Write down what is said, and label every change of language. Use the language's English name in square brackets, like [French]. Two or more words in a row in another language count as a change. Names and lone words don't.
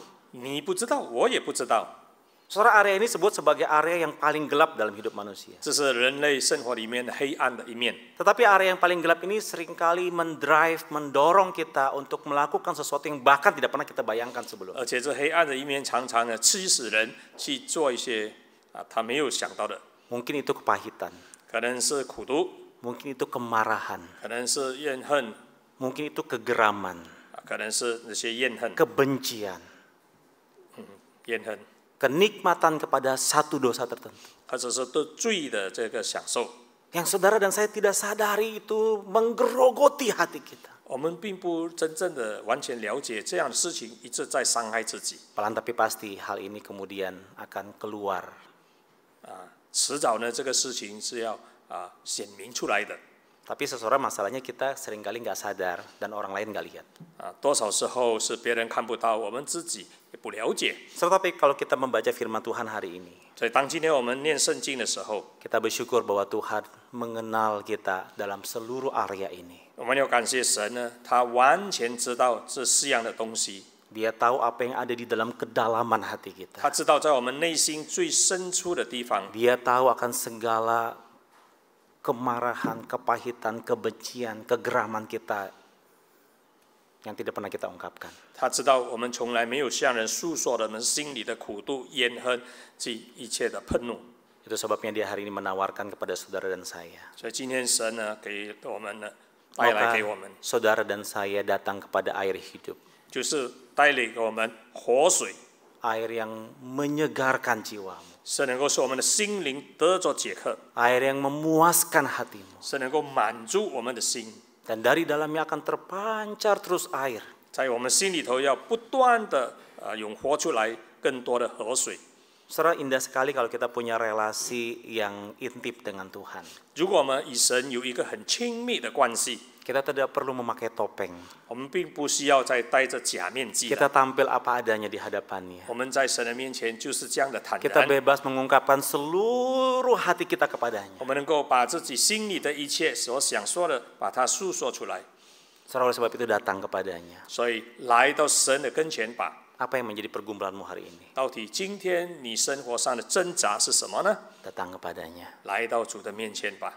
[Chinese] 你不知道，我也不知道。 [Indonesian] Saudara, area ini disebut sebagai area yang paling gelap dalam hidup manusia. [Chinese] 这是人类生活里面黑暗的一面。 [Indonesian] Tetapi area yang paling gelap ini seringkali mendorong kita untuk melakukan sesuatu yang bahkan tidak pernah kita bayangkan sebelumnya. [Chinese] 而且这黑暗的一面常常呢驱使人去做一些他没有想到的， [Indonesian] Mungkin itu kepahitan, [Chinese] 可能是苦毒， [Indonesian] mungkin itu kemarahan, [Chinese] 可能是怨恨， [Indonesian] mungkin itu kegeraman, [Chinese] 可能是那些怨恨， [Indonesian] kebencian, [Chinese] 怨恨， [Indonesian] kenikmatan kepada satu dosa tertentu. [Chinese] 或者是对罪的这个享受。 [Indonesian] Yang saudara dan saya tidak sadari itu menggerogoti hati kita. [Chinese] 我们并不真正的完全了解这样的事情，一直在伤害自己。 [Indonesian] Pelan tapi pasti hal ini kemudian akan keluar [Chinese] 迟早呢，这个事情是要显明出来的。 [Indonesian] Tapi seseorang masalahnya kita seringkali nggak sadar dan orang lain nggak lihat. [Chinese] 多少时候是别人看不到，我们自己也不了解。 [Indonesian] Tetapi kalau kita membaca firman Tuhan hari ini, [Chinese] 所以当今天我们念圣经的时候， [Indonesian] kita bersyukur bahwa Tuhan mengenal kita dalam seluruh area ini. [Chinese] 我们要感谢神呢，他完全知道这四样的东西， [Indonesian] Dia tahu apa yang ada di dalam kedalaman hati [Chinese] 他 [Indonesian] kita. [Chinese] 知道在我们内心最深处的地方， [Indonesian] Dia tahu akan segala kemarahan, kepahitan, kebencian, kegeraman kita yang tidak pernah kita ungkapkan. [Chinese] 他知道我们从来没有向人诉说的我们心里的苦毒、怨恨及一切的愤怒。 [Indonesian] Itu sebabnya dia hari ini menawarkan kepada saudara dan saya. [Chinese] 所以今天神呢，给我们呢，带来给我们， [Indonesian] saudara dan saya datang kepada air hidup. [Chinese] 就是带领给我们活水， [Indonesian] Air yang menyegarkan jiwamu. [Chinese] 是能够使我们的心灵得着解渴， [Indonesian] Air yang memuaskan hatimu. [Chinese] 是能够满足我们的心， [Indonesian] Dan dari dalamnya akan terpancar terus air. [Chinese] 在我们心里头要不断的涌活出来更多的河水。 [Indonesian] Saudara, indah sekali kalau kita punya relasi yang intim dengan Tuhan. [Chinese] 如果我们与神有一个很亲密的关系， [Indonesian] Kita tidak perlu memakai topeng. [Chinese] 我们并不需要再戴着假面具 [Indonesian] Kita [Chinese] 了。 [Indonesian] tampil apa adanya di hadapannya. [Chinese] 我们在神的面前就是这样的坦 [Indonesian] Kita [Chinese] 然， [Indonesian] bebas mengungkapkan seluruh hati kita kepadanya. [Chinese] 我们能够把自己心里的一切所想说的，把它诉说出来。 [Indonesian] Saudara, oleh sebab itu datang kepadanya. [Chinese] 所以来到神的跟前吧。 [Indonesian] Apa yang menjadi pergumulanmu hari ini? [Chinese] 到底今天你生活上的挣扎是什么呢？ [Indonesian] Datang kepadanya. [Chinese] 来到主的面前吧，